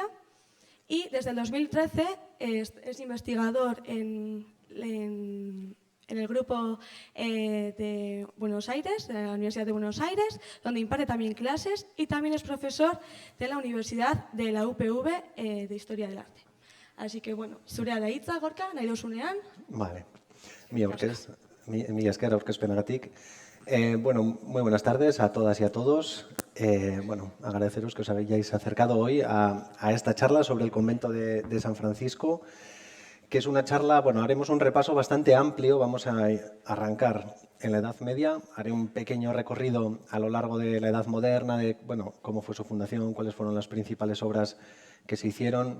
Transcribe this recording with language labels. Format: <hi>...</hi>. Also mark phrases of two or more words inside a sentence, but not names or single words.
<es>Y desde el 2013 es investigador en el grupo de Buenos Aires, de la Universidad de Buenos Aires, donde imparte también clases y también es profesor de la Universidad de la UPV de Historia del Arte. Así que,</es> <eu>bueno, zurea da hitza, Gorka, nahi dozunean.</eu> <es>Vale.</es> <eu>Mila esker aurkezpenagatik.</eu> <es>Bueno, muy buenas tardes a todas y a todos. Bueno, agradeceros que os hayáis acercado hoy a esta charla sobre el convento de San Francisco, que es una charla, bueno, haremos un repaso bastante amplio, vamos a arrancar en la Edad Media, haré un pequeño recorrido a lo largo de la Edad Moderna, de, bueno, cómo fue su fundación, cuáles fueron las principales obras que se hicieron.</es>